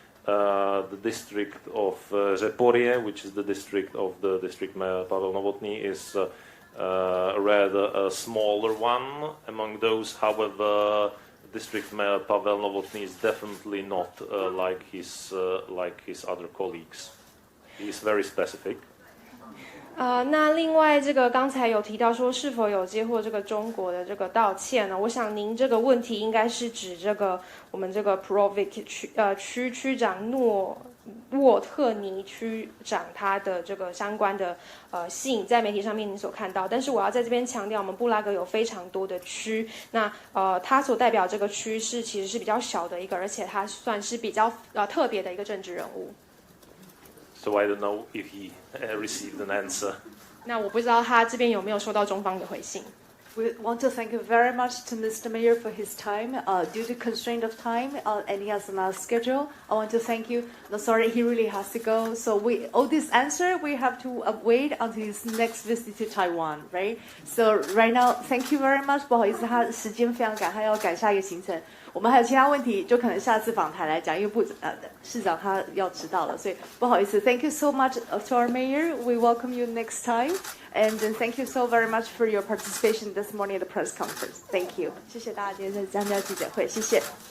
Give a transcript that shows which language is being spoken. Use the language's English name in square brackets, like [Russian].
[English] The district of Zeporie, which is the district of the district mayor Pavel Novotny, is rather a smaller one. Among those, however, district mayor Pavel Novotny is definitely not like his other colleagues. He is very specific. [Chinese] 那另外这个刚才有提到说是否有接获这个中国的这个道歉呢？我想您这个问题应该是指这个我们这个 Provic 区长沃特尼区长他的这个相关的信，在媒体上面您所看到。但是我要在这边强调，我们布拉格有非常多的区，那他所代表这个区是其实是比较小的一个，而且他算是比较特别的一个政治人物。 [English] So I don't know if he received an answer. [Chinese] 那我不知道他这边有没有收到中方的回信。 [English] We want to thank you very much to Mr. Mayor for his time. Due to constraint of time, and he has another schedule, I want to thank you. No, sorry, he really has to go. So all this answer, we have to wait until his next visit to Taiwan, right? So right now, thank you very much. [Chinese] 不好意思，他时间非常赶，他要赶下一个行程。我们还有其他问题，就可能下次访谈来讲，因为市长他要迟到了，所以不好意思。 [English] Thank you so much to our mayor. We welcome you next time, and thank you so very much for your participation this morning at the press conference. Thank you. [Chinese] 谢谢大家今天参加记者会，谢谢。